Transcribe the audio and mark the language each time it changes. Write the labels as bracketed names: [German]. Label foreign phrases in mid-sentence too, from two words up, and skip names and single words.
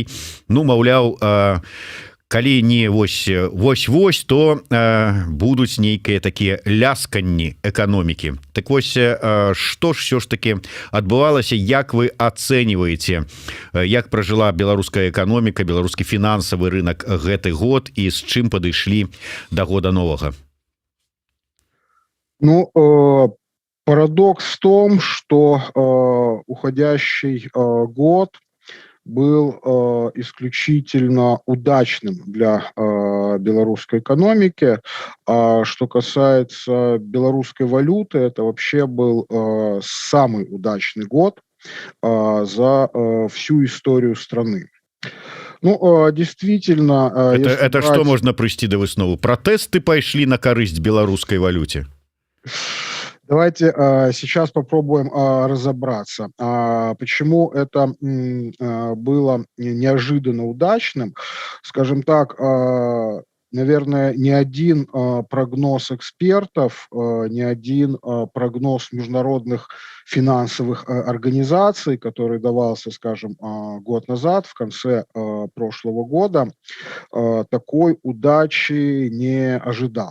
[Belarusian] Ну, маўляў, калі не вось, то будуць нейкія такія лясканні эканомікі. Так вось, што ж ўсё ж таки адбывалася, як вы ацэньваеце, як пражыла беларуская эканоміка, беларускі фінансавы рынок гэты год і з чым падышлі да года новага? [Russian] Ну, парадокс в том, что уходящий год был исключительно удачным для белорусской экономики. А что касается белорусской валюты, это вообще был самый удачный год за всю историю страны. Ну, действительно... Это что можно [Belarusian] прыйсці да высновы? Пратэсты пайшлі на карысць беларускай валюте? [Russian] Давайте сейчас попробуем разобраться, почему это было неожиданно удачным. Скажем так, наверное, ни один прогноз экспертов, ни один прогноз международных финансовых организаций, который давался, скажем, год назад, в конце прошлого года, такой удачи не ожидал.